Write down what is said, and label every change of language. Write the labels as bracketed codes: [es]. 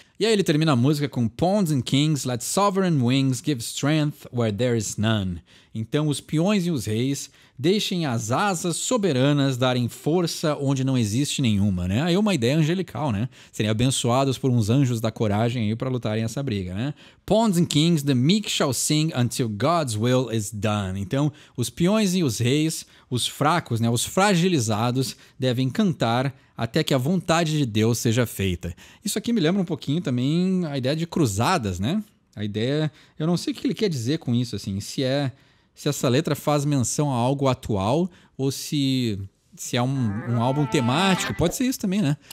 [pt] E aí ele termina a música com [en] Pawns and Kings, let sovereign wings give strength where there is none. [pt] Então os peões e os reis deixem as asas soberanas darem força onde não existe nenhuma, né? Aí uma ideia angelical, né? Serem abençoados por uns anjos da coragem aí para lutarem essa briga, né? [en] Pawns and kings, the meek shall sing until God's will is done. [pt] Então, os peões e os reis, os fracos, né? Os fragilizados devem cantar até que a vontade de Deus seja feita. Isso aqui me lembra um pouquinho também a ideia de cruzadas, né? A ideia, eu não sei o que ele quer dizer com isso, assim, se essa letra faz menção a algo atual ou se é um álbum temático. Pode ser isso também, né?